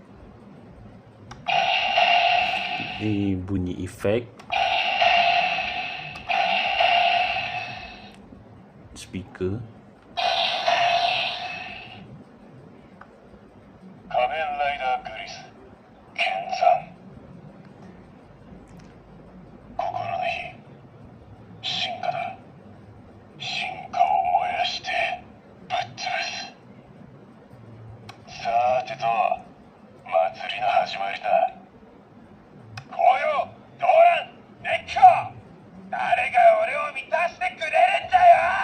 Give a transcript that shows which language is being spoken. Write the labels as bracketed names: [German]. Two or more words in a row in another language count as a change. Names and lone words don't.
[Malay] Ini bunyi efek speaker. Kamen Rider Grease Kenzan. [Japanese] 心の火、進化だ。進化を燃やしてぶっ潰す。さてと、祭りの始まりだ。紅葉、動乱、熱狂、誰が俺を満たしてくれるんだよ。